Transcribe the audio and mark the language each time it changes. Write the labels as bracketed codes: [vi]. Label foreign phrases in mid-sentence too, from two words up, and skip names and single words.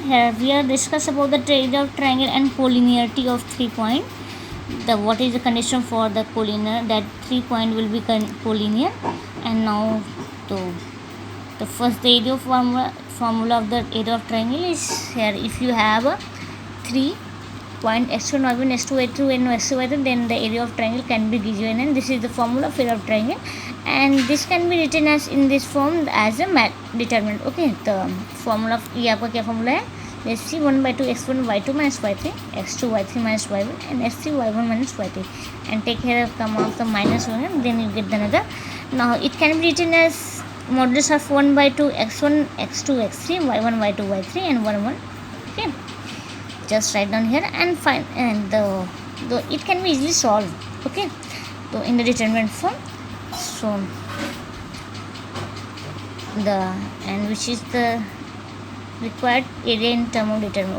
[en] Here we are discuss about the area of triangle and collinearity of 3 point. What is the condition for the collinear, that 3 point will be collinear. And now the first area of formula of the area of triangle is here. If you have a 3 point x1 y1 x2 y2 and x3 y3, then the area of triangle can be given, and this is the formula of area of triangle, and this can be written as in this form as a determinant. Okay, the formula of [hi] ये आपका क्या [en] formula है? Let's see, 1/2 x1 y2 minus y3 x2 y3 minus y1 and x3 y1 minus y3, and take care of come out the minus 1, then you get the another. Now it can be written as modulus of 1/2 x1 x2 x3 y1 y2 y3 and 1 1. Okay, just write down here and find, and the it can be easily solved. Okay, so in the determinant form, so the and which is the required area in term of determinant.